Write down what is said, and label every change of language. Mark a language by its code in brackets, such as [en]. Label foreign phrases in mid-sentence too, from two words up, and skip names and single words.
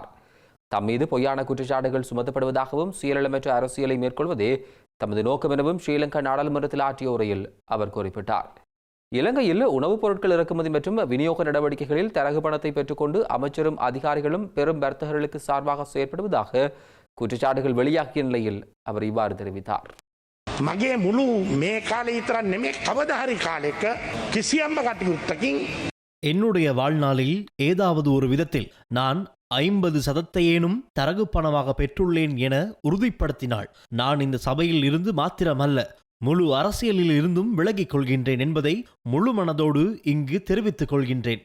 [ta] தம் மீது பொய்யான குற்றச்சாட்டுகள் சுமத்தப்படுவதாகவும் சுயநலமற்ற அரசியலை மேற்கொள்வதே தமது நோக்கம் எனவும் ஸ்ரீலங்கா நாடாளுமன்றத்தில் ஆற்றிய உரையில் அவர் குறிப்பிட்டார். இலங்கையில் உணவுப் பொருட்கள் இறக்குமதி மற்றும் விநியோக நடவடிக்கைகளில் தரகு பணத்தை பெற்றுக்கொண்டு அமைச்சரும் அதிகாரிகளும் பெரும் வர்த்தகர்களுக்கு சார்பாக செயற்படுவதாக குற்றச்சாட்டுகள் வெளியாகிய நிலையில் அவர் இவ்வாறு தெரிவித்தார். [si] මගේ මුළු මේ කාලේ විතරක් නෙමෙයි කවදා හරි කාලෙක කිසියම්ම කටයුත්තකින් [ta] என்னுடைய வாழ்நாளில் ஏதாவது ஒரு விதத்தில் நான் 50% தரகு பணமாக பெற்றுள்ளேன் என உறுதிப்படுத்தினாள். நான் இந்த சபையில் இருந்து மாத்திரமல்ல, முழு அரசியலில் இருந்தும் விலகிக் கொள்கின்றேன் என்பதை முழு மனதோடு இங்கு தெரிவித்துக் கொள்கின்றேன்.